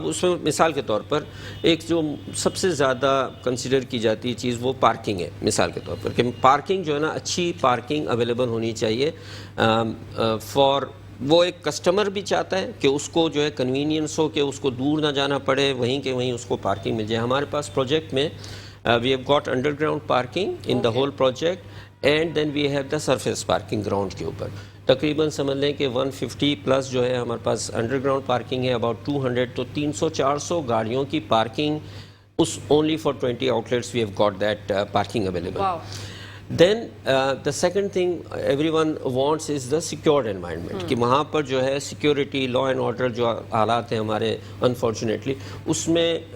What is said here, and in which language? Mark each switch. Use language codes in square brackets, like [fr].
[ur] اب اس میں مثال کے طور پر ایک جو سب سے زیادہ کنسیڈر کی جاتی ہے چیز وہ پارکنگ ہے. مثال کے طور پر کہ پارکنگ جو ہے نا اچھی پارکنگ اویلیبل ہونی چاہیے فار وہ ایک کسٹمر بھی چاہتا ہے کہ اس کو جو ہے کنوینئنس ہو کہ اس کو دور نہ جانا پڑے, وہیں کہ وہیں اس کو پارکنگ مل جائے. ہمارے پاس پروجیکٹ میں [en] we have got underground parking in the whole project, and then we have the surface parking ground [ur] کے اوپر. تقریباً سمجھ لیں کہ 150 پلس جو ہے ہمارے پاس انڈر گراؤنڈ پارکنگ ہے, اباؤٹ 200 تو 300-400 گاڑیوں کی parking اس [en] only for 20 outlets we have got that parking available. Wow. Then the second thing everyone wants is the secured environment [ur] کہ وہاں پر جو ہے سیکیورٹی لا اینڈ آرڈر جو حالات ہیں ہمارے انفارچونیٹلی اس میں